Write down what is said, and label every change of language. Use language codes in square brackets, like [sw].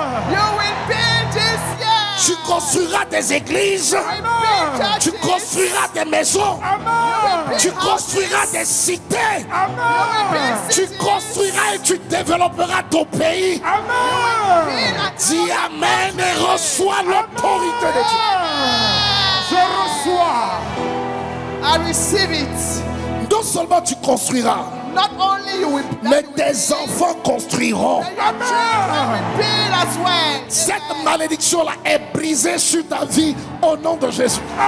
[en] you will build this year. [fr] Tu construiras des églises. [en] You will build [fr] Tu [en] churches. [fr] construiras des maisons. Tu construiras des cités. [en] You will build [fr] Tu [en] cities. [fr] construiras et tu développeras ton pays. [en] Build and [fr] Dis Amen et reçois l'autorité de Dieu. Je reçois. [en] I receive it. [fr] Non seulement tu construiras, [en] Not only you will, [fr] mais [en] that you will [fr] tes [en] build, [fr] enfants construiront. [en] but your children will build as well. [fr] Cette malédiction-là est brisée sur ta vie au nom de Jésus.